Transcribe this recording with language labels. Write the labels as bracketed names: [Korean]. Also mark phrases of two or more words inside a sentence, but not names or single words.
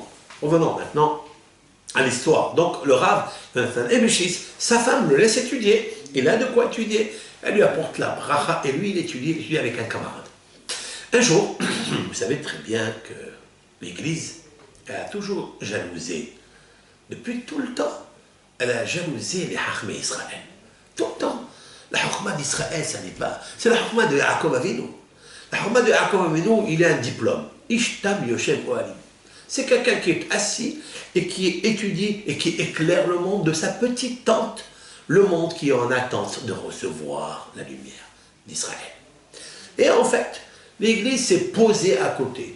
[French] Revenons maintenant à l'histoire. Donc le Rav, sa femme le laisse étudier, il a de quoi étudier, elle lui apporte la bracha et lui il étudie avec un camarade. Un jour, vous savez très bien que l'Église a toujours jalousé, depuis tout le temps, elle a jalousé les [Hebrew] חכמי ישראל. [French] Tout le temps. La Chachma d'Israël, ça n'est pas. C'est la Chachma de Yaakov Avinu. La Chachma de Yaakov Avinu, il a un diplôme. [Hebrew] איש תם יושב אוהלים. [French] C'est quelqu'un qui est assis et qui étudie et qui éclaire le monde de sa petite tente, le monde qui est en attente de recevoir la lumière d'Israël. Et en fait, l'Église s'est posée à côté.